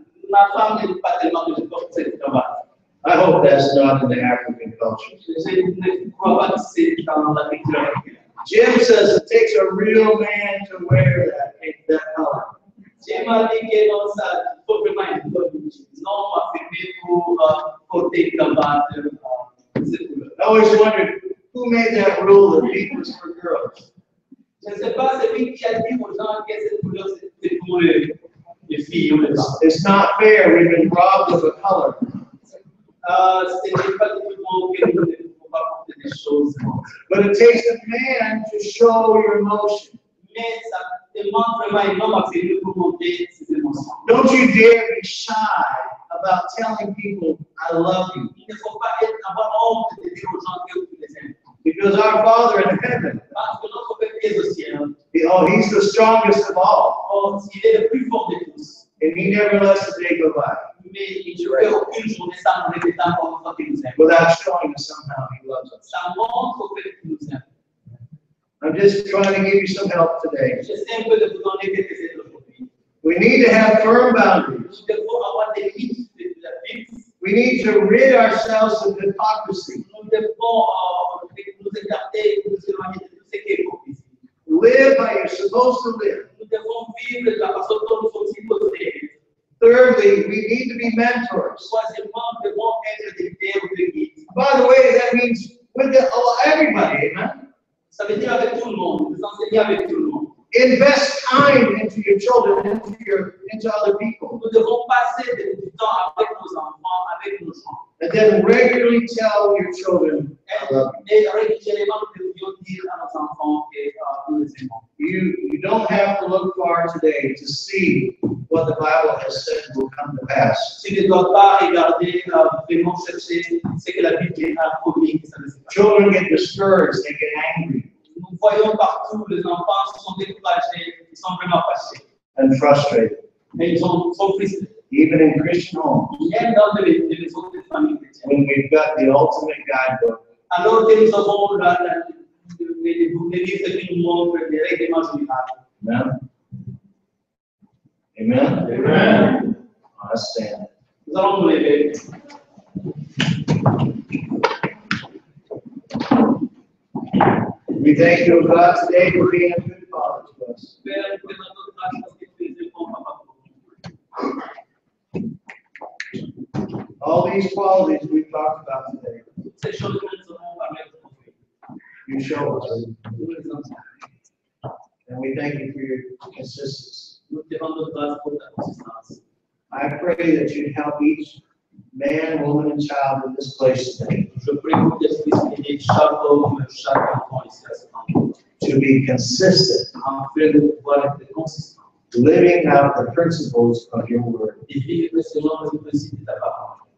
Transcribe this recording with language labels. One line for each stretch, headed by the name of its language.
French: Ma femme n'aime pas tellement que je porte cette cravate.
English: I hope that's not in the African culture.
French: Je ne crois pas que c'est dans la culture africaine.
English: Jim says it takes a real man to wear that color.
French: J'ai m'a dit que non, ça, il faut vraiment une bonne chose. Non, ma famille pour porter une cravate de cette couleur.
English: I always wondered who made that rule that pink was for girls.
French: Je ne sais pas, c'est lui qui a dit aux gens que cette couleur, c'est pour les filles ou les femmes.
English: It's not fair. We've been robbed of a color.
French: Ce n'est pas tout le monde que nous ne pouvons pas porter des choses.
English: But it takes a man to show your emotion.
French: Mais ça demande vraiment un homme à faire pour montrer ses émotions.
English: Don't you dare be shy about telling people, I love you.
French: Il ne faut pas avoir honte de dire aux gens que vous les aimez.
English: Because our Father in heaven,
French: Parce que notre Père qui est au ciel,
English: He's the strongest of all.
French: il est le plus fort de tous.
English: And He never lets a day go by
French: Mais il ne fait aucune journée sans nous répéter encore une fois qu'il nous aime.
English: without showing us somehow He loves us.
French: Ça montre au Père qu'il nous aime.
English: I'm just trying to give you some help today.
French: J'essaie un peu de vous donner quelques aides aujourd'hui.
English: We need to have firm boundaries.
French: Nous devons avoir des limites fixes.
English: We need to rid ourselves of hypocrisy.
French: Nous devons nous écarter, nous éloigner de tout ce qui est hypocrisie.
English: Live how you're supposed to live.
French: Nous devons vivre de la façon dont nous sommes supposés. 30
English: Thirdly, we need to be mentors.
French: Troisièmement, nous devons être des pères ou des guides.
English: By the way, that means with everybody, amen?
French: Ça veut dire avec tout le monde, vous enseignez avec tout le monde.
English: Invest time into your children, into other people.
French: Nous devons passer du temps avec nos enfants, avec nos gens.
English: And then regularly tell your children, I love
French: Et régulièrement, nous devions dire à nos enfants que nous les aimons.
English: you. You don't have to look far today to see what the Bible has said will come to pass.
French: Tu ne dois pas regarder, vraiment chercher ce que la Bible a promis que ça ne se passe.
English: Children get discouraged, they get angry
French: Nous voyons partout, les enfants sont découragés, ils sont vraiment fâchés.
English: and frustrated,
French: Et ils sont frustrés.
English: even in Christian homes,
French: Même dans les maisons de famille chrétiennes.
English: when we've got the ultimate guidebook.
French: Alors que nous avons les livres qui nous montrent les règlements généraux.
English: Amen? Amen? Amen. Let's stand.
French: Nous allons nous lever.
English: We thank you, God, today for being a good father to us.
French: Père, nous te rendons grâce parce que tu es un bon papa pour nous.
English: All these qualities we talked about today,
French: Ces choses que nous avons parlé aujourd'hui,
English: you show us.
French: nous les enseignons.
English: And we thank you for your consistency.
French: Nous te rendons grâce pour ta consistance.
English: I pray that you'd help each man, woman, and child in this place today
French: Je prie pour que tu puisses aider chaque homme, chaque enfant ici à cet endroit,
English: to be consistent,
French: afin de pouvoir être consistant
English: living out the principles of your word.
French: et vivre selon les principes de ta parole.